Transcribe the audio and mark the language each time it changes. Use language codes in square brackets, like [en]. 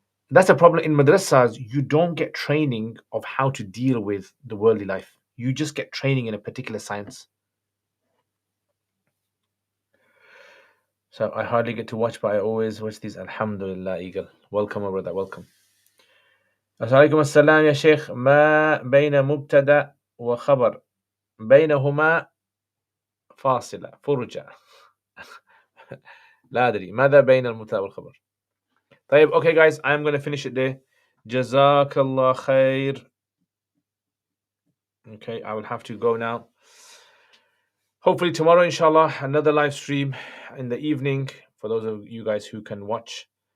[en] That's a problem in madrasas. You don't get training of how to deal with the worldly life. You just get training in a particular science. So I hardly get to watch, but I always watch these. Alhamdulillah, Eagle. Welcome, my brother. Welcome. [ar] عليكم السلام يا شيخ. ما بين مبتدأ وخبر بينهما فاصلة فرجة. لا أدري ماذا بين المبتدأ والخبر. [en] طيب, okay guys, I'm going to finish it there. Jazakallah khair. Okay, I will have to go now. Hopefully tomorrow, inshallah, another live stream in the evening for those of you guys who can watch.